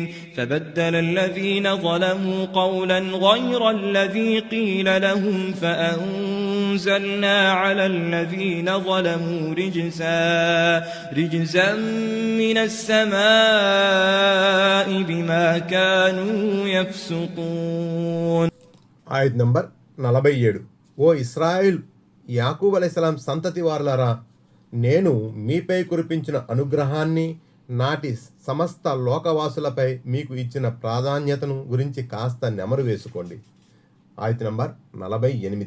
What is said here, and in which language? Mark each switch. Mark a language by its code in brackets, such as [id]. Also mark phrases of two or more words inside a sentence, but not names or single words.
[ar] فبدل الذين ظلموا قولا غير الذي قيل لهم فأنزلنا على الذين ظلموا رجزا من السماء بما كانوا يفسقون. [te] ఆయత్ నంబర్ 47. ఓ ఇస్రాయిల్, యాకూబ్ అలైహిస్సలాం సంతతి వారలారా, నేను మీపై కురిపించిన అనుగ్రహాన్ని, నాటి సమస్త లోకవాసులపై మీకు ఇచ్చిన ప్రాధాన్యతను గురించి కాస్త నెమరు వేసుకోండి. ఆయత్ నంబర్ 48.